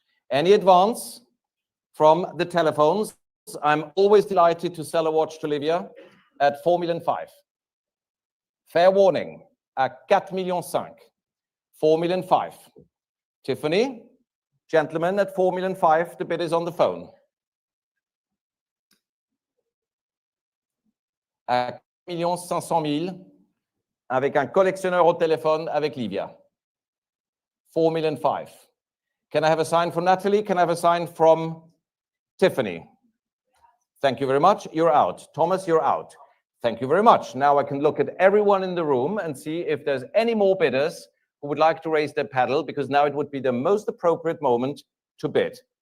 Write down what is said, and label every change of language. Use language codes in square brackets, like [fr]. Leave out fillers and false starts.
[en] Any advance from the telephones? I'm always delighted to sell a watch to Livia at 4 million five. Fair warning at 4 million cinq. 4 million five. Tiffany, gentlemen, at 4 million five. The bid is on the phone. [fr] À 4,500,000 avec un collectionneur au téléphone avec Livia. [en] 4 million five. Can I have a sign from Natalie? Can I have a sign from Tiffany? Thank you very much. You're out. Thomas, you're out. Thank you very much. Now I can look at everyone in the room and see if there's any more bidders who would like to raise their paddle, because now it would be the most appropriate moment to bid.